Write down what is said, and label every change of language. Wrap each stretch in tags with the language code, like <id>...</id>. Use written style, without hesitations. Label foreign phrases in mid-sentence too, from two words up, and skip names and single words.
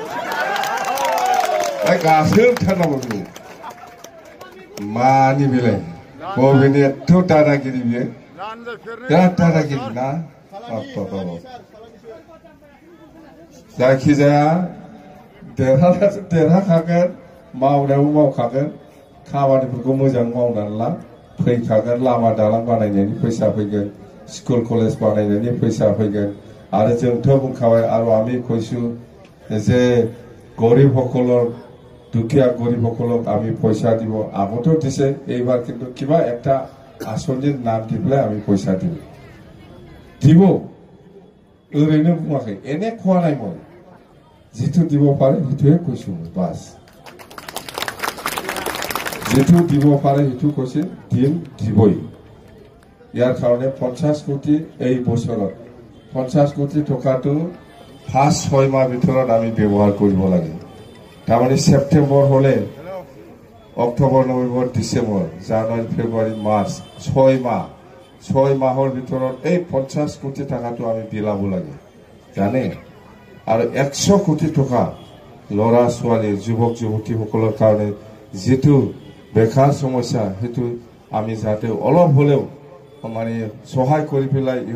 <brx>गासोमथारनांगौ बेखौ मानि बेलाय बबेनि एथ' दादागिरि बियो बिराद दादागिरि ना जायखिजाया देरहाखागोन मावनायावबो मावखागोन खामानिफोरखौ मोजां मावनानै ला फैखागोन लामा दालां बानायनायनि फैसा फैगोन स्कुल कलेज बानायनायनि फैसा फैगोन आरो जोंथ' बुंखाबाय आरो</brx> <as>আমি কৈছো যে গরিবসকলৰ দুখীয়া গরিবসকলক আমি পয়সা দিব আগতো দিছে এইবাৰ কিন্তু কিবা একটা আসনিৰ নাম দি পেলাই আমি পয়সা দিব</as> <brx>ओरैनो बुङाखै एने खवा</brx> <as>নাই মই जिथु দিব পাৰে हिथुए কৈছো বাস जिथु দিব পাৰে हिथु কৈছে দিম দিবই ইয়াৰ কাৰণে 50 কোটি এই বছৰত 50 কোটি টকাটো ফাৰ্স্ট 6 মাহ ভিতৰত আমি ব্যৱহাৰ কৰিব লাগে তাৰমানে সেপ্টেম্বৰ হলে অক্টোবৰ নৱেম্বৰ ডিসেম্বৰ জানুৱাৰী ফেব্ৰুৱাৰী মাৰ্চ 6 মাহৰ ভিতৰত এই 50 কোটি টাকাটো আমি বিলাব লাগে জানে আৰু 100 কোটি টকা লৰা ছোৱালী যুৱক যুৱতীসকলৰ কাৰণে যেটো বেকাৰ সমস্যা হেতু আমি যাতে অলপ হলেও মানে সহায় কৰি পেলাই</as>